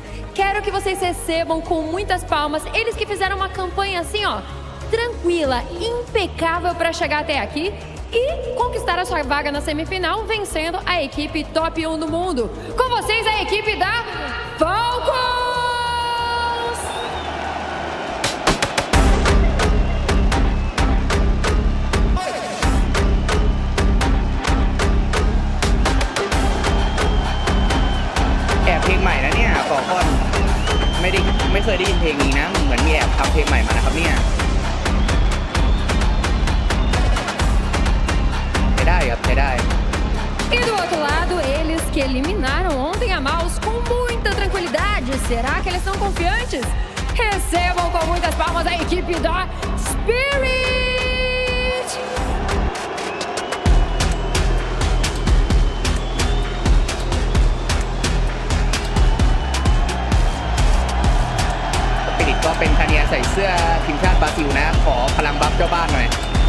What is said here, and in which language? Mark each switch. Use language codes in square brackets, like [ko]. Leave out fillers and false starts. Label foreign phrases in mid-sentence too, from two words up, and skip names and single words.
[pt] Quero que vocês recebam com muitas palmas eles que fizeram uma campanha assim, ó, tranquila, impecável para chegar até aqui e conquistar a sua vaga na semifinal, vencendo a equipe top 1 do mundo. Com vocês, a equipe da Falcons! [th] แอบเพลงใหม่นะเนี่ยฟอลคอนไม่เคยได้ยินเพลงนี้นะเหมือนมีแอบทำเพลงใหม่มานะครับเนี่ยใช้ได้ [pt] E do outro lado, eles que eliminaram ontem a Mouse com muita tranquilidade. Será que eles estão confiantes? Recebam com muitas palmas a equipe da Spirit! [th] Spirit ก็เป็นคาเนียใส่เสื้อทีมชาติบราซิลนะขอพลังบัฟเจ้าบ้านหน่อย